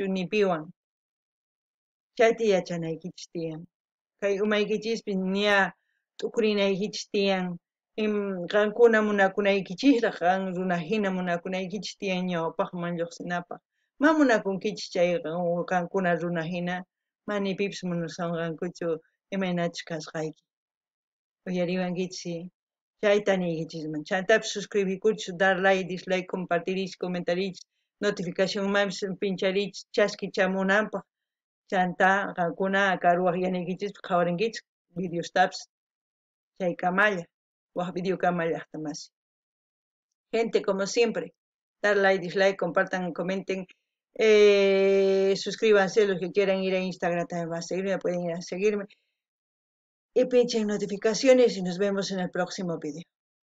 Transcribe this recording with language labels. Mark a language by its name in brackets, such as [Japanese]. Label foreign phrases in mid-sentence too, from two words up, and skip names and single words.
[Quechua] ni piwan chayta yachanaykichis tiyan kay umaykichispi ña t'ukurinaykichis tiyan qankuna munakunaykichisraq qan runa hina munakunaykichis tiyan ñawpaqman lluqsinapaq ma munakunkichis chay qankuna runa hina ma ni pipis munasunqankuchu imaynachus kasqayki uyariwankichis chayta niykichisman chaytapish suscribirkuchus dar [English] like, dislike, [Quechua] compartirich, comentarich, notificacionmanpish pincharich chaskichamunanpaq chanta qankuna karuwaq yanaykichis qhawarinkichis videostapis chaykamalla waq videokamalla llaqtamasi [Spanish] gente como siempre dar like, dislike, compartan, comenten suscríbanse los que quieran ir a Instagram también va a seguirme, pueden ir a seguirme y pinchen notificaciones y nos vemos en el próximo video.